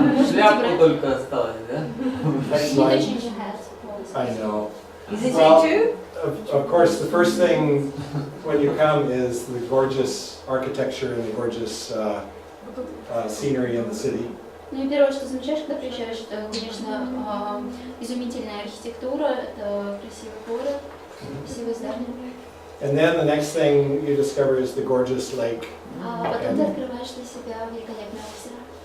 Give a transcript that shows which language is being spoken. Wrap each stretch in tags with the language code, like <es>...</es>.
<ru>Шляпку только осталось, да?</ru> <en>Next You can slide. change your hat. I know. Is it Well, too? Of course, the first thing when you come is the gorgeous architecture and the gorgeous scenery in the city.</en> <ru>Ну и первое, что замечаешь, когда приезжаешь, это, конечно, изумительная архитектура, это красивый город, красивые здания.</ru> <en>And then the next thing you discover is the gorgeous lake.</en> <ru>А потом ты открываешь для себя великолепное озеро.</ru>